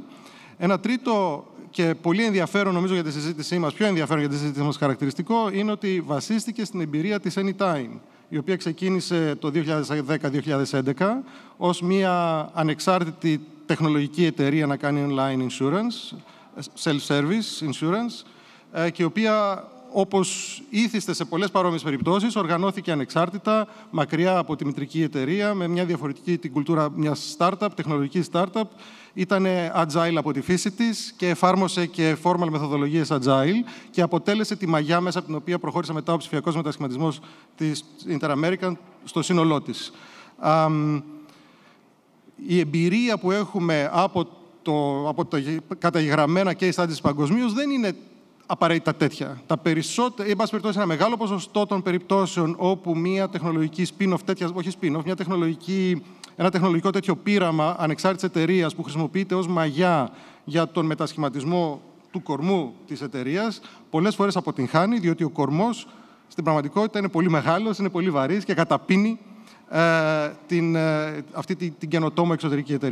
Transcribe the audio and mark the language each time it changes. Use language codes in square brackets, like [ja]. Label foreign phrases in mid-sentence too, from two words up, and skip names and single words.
[el] Ένα τρίτο και πολύ ενδιαφέρον, νομίζω, για τη συζήτησή μας, πιο ενδιαφέρον για τη συζήτησή μας χαρακτηριστικό, είναι ότι βασίστηκε στην εμπειρία της Anytime, η οποία ξεκίνησε το 2010-2011 ως μια ανεξάρτητη τεχνολογική εταιρεία να κάνει [en] online insurance, self-service insurance, [el] και η οποία, όπως ήθιστε σε πολλές παρόμοιες περιπτώσεις, οργανώθηκε ανεξάρτητα, μακριά από τη μητρική εταιρεία, με μια διαφορετική την κουλτούρα μιας startup, τεχνολογική startup. Ήταν agile από τη φύση της και εφάρμοσε και formal μεθοδολογίες agile και αποτέλεσε τη μαγιά μέσα από την οποία προχώρησε μετά ο ψηφιακός μετασχηματισμός της Inter-American στο σύνολό της. Η εμπειρία που έχουμε από τα καταγεγραμμένα [en] case studies [el] παγκοσμίως δεν είναι απαραίτητα τέτοια. Τα περισσότερα, εν πάση περιπτώσει, ένα μεγάλο ποσοστό των περιπτώσεων όπου μια τεχνολογική spin-off τέτοια, όχι spin-off, ένα τεχνολογικό τέτοιο πείραμα ανεξάρτητης εταιρείας που χρησιμοποιείται ως μαγιά για τον μετασχηματισμό του κορμού της εταιρείας, πολλές φορές αποτυγχάνει, διότι ο κορμός στην πραγματικότητα είναι πολύ μεγάλος, είναι πολύ βαρύς και καταπίνει αυτή την καινοτόμο εξωτερική εταιρεία.